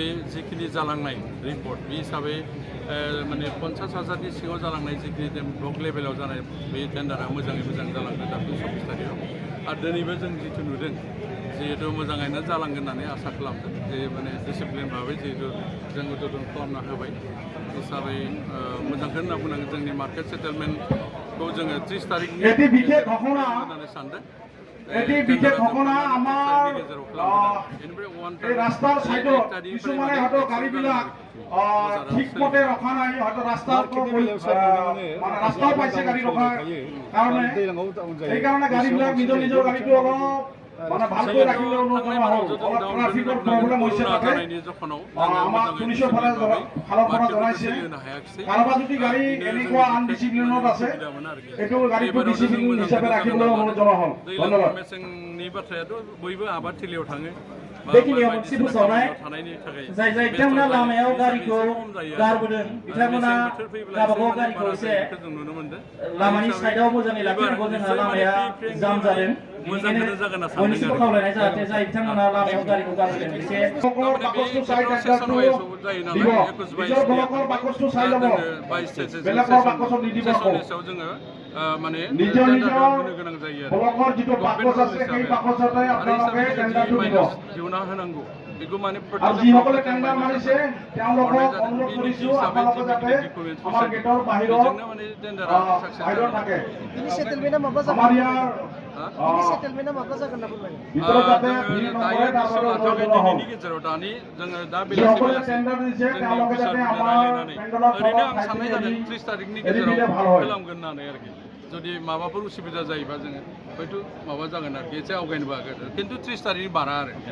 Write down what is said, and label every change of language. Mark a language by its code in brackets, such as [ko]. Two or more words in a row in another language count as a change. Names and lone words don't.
[brx] जिखिनि जालांनाय रिपर्ट बे हिसाबै माने 50,000नि सिङाव जालांनाय जिखिनि ब्लक लेभेलाव जानाय बे टेन्डारा मोजाङै मोजां जालांदों दाख्लै 24 तारिखआव आरो दिनैबो जों जिथु नुदों जिहेतु मोजाङैनो जालांगोन होननानै आसा खालामदों जे माने डिसिप्लिन भाबै जिहेतु जों उद्बोधन खालामना होबाय हिसाबै मोजांखौ होनना बुंनांगोन जोंनि मार्केट सेटेलमेन्टखौ जोङो 30 तारिखनि होननानै सानदों [as] বিশেষ ঘটনা আমাৰ এই ৰাস্তাৰ সাইডত কিছুমানে হয়তো গাড়ীবিলাক ঠিকমতে ৰখা নাই হয়তো ৰাস্তাৰ মানে ৰাস্তাও পাইছে গাড়ী ৰখাৰ কাৰণে সেইকাৰণে গাড়ীবিলাক নিজৰ নিজৰ গাড়ীটো অলপ মানে ভালকৈ ৰাখিলে অনুৰোধ কৰা হ'ল ট্ৰাফিকৰ প্ৰব্লেম হৈছে তাতে আমাৰ পুলিচৰ ফালৰ পৰা জনাইছে কাৰোবাৰ যদি গাড়ী এনেকুৱা আনডিচিপ্লিনত আছে এইটো গাড়ীটো ডিচিপ্লিন হিচাপে ৰাখিবলৈ অনুৰোধ জনোৱা হ'ল ধন্যবাদ [brx] मेसेंनि बाथ्रायाथ' बयबो आबाद थिलियाव थाङो बेखिनियाव मोनसे फोसावनाय जाय जाय बिथांमोना लामायाव गारिखौ गारबोदों बिथांमोना गावबागाव गारिखौ एसे लामानि साइडआव मोजाङै लाखिनांगौ जोंहा लामाया जाम जादों बयनिसिमबो खावलायनाय जाहाथे जाय बिथांमोना लामायाव गारिखौ गारबोदों एसे जोङो माने [as] নিজৰ ব্লকৰ যিটো বাকচ আছে সেই বাকচতে আপোনালোকে টেণ্ডাৰটো দিব [brx] দিউনা होनांगौ बेखौ माने [as] আৰু যিসকলে টেণ্ডাৰ মাৰিছে তেওঁলোকক অনুৰোধ কৰিছো আপোনালোকে যাতে আমাৰ গেটৰ বাহিৰত থাকে আমাৰ ইয়াৰ [brx] गेजेराव दानि जोङो दा बेलासि ओरैनो आं साननाय जादों 30 तारिखनि गेजेराव खालामगोन होननानै आरोखि जुदि माबाफोर उसुबिदा जायोबा जोङो हयथ' माबा जागोन आरोखि एसे आवगायनोबो हागोन खिन्थु 30 तारिखनि बारा आरो